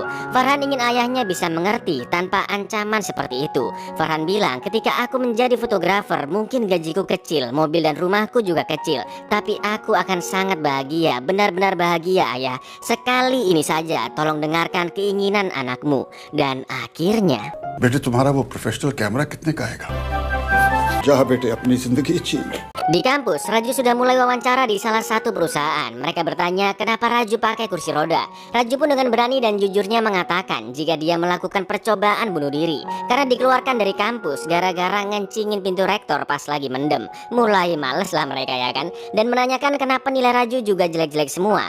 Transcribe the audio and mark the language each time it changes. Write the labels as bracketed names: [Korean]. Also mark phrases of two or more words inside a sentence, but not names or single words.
[Indonesian] Farhan ingin ayahnya bisa mengerti tanpa ancaman seperti itu. Farhan bilang, ketika aku menjadi fotografer mungkin gajiku kecil, mobil dan rumahku juga kecil, tapi aku akan sangat bahagia, benar-benar bahagia ayah. Sekali ini saja tolong dengarkan keinginan anakmu. Dan akhirnya, [Hindi] बेटे तुम्हारा वो प्रोफेशनल कैमरा कितने का आएगा? जा बेटे अपनी जिंदगी जी। [Indonesian] di kampus, Raju sudah mulai wawancara di salah satu perusahaan. Mereka bertanya kenapa Raju pakai kursi roda. Raju pun dengan berani dan jujurnya mengatakan jika dia melakukan percobaan bunuh diri karena dikeluarkan dari kampus gara-gara ngencingin pintu rektor pas lagi mendem. Mulai males lah mereka ya kan, dan menanyakan kenapa nilai Raju juga jelek-jelek semua.